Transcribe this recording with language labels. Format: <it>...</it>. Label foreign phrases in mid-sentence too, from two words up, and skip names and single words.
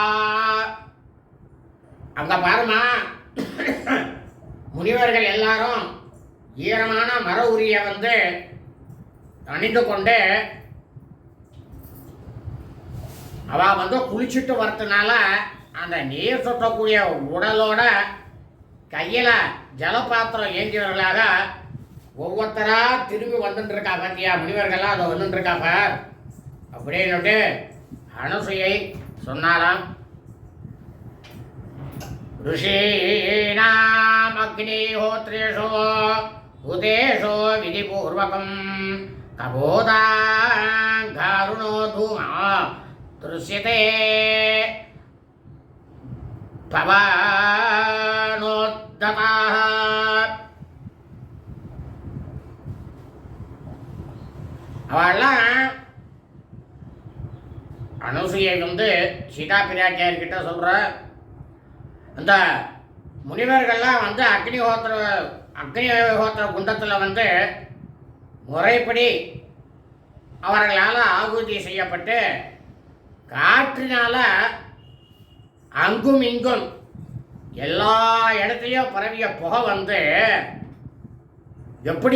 <ta>அங்க பாருமா, முனிவர்கள் எல்லாரும் ஈரமான மர உரிய அணிந்து கொண்டு அவ குளிச்சுட்டு வரதுனால அந்த நீர் சொட்டக்கூடிய உடலோட கையில ஜலபாத்திரம் ஏந்தியவர்களாக ஒவ்வொருத்தரா திரும்பி வந்துட்டு இருக்கா. பாத்தியா, முனிவர்கள்லாம் அதை வந்துட்டு இருக்கா பார் அப்படின்னு அனுசையை சொன்னாலாம்.</ta> <sa>ऋषीणाम् अग्निहोत्रेषु भूतेषु विधिपूर्वकम् कबोधाङ्गारुणो धूमा दृश्यते पवनोद्धताः.</sa> <ta>அவெல்லாம் அனுசூயை சீதா பிராட்டியார்கிட்ட சொல்ற, அந்த முனிவர்கள்லாம் அக்னிஹோத்திர குண்டத்தில் முறைப்படி அவர்களால் ஆகுதி செய்யப்பட்டு காற்றினால அங்கும் இங்கும் எல்லா இடத்துலையும் பரவிய புகை எப்படி இருக்கு பாத்தியா?</ta>